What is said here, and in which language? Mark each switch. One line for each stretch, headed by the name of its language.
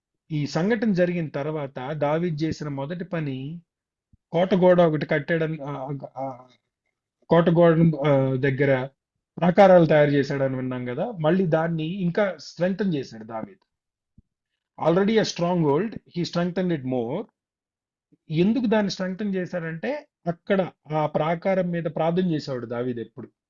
Telugu: ఈ సంఘటన జరిగిన తర్వాత దావీదు చేసిన మొదటి పని కోట గోడ ఒకటి కట్టడం, కోట గోడ దగ్గర ప్రాకారాలు తయారు చేశాడని విన్నాం కదా. మళ్ళీ దాన్ని ఇంకా స్ట్రెంగ్తన్ చేశాడు దావీదు.
English: Already a stronghold, he strengthened it more.
Telugu: ఎందుకు దాన్ని స్ట్రెంగ్తన్ చేశాడంటే అక్కడ ఆ ప్రాకారం మీద ప్రార్థన చేసేవాడు దావీదు ఎప్పుడు.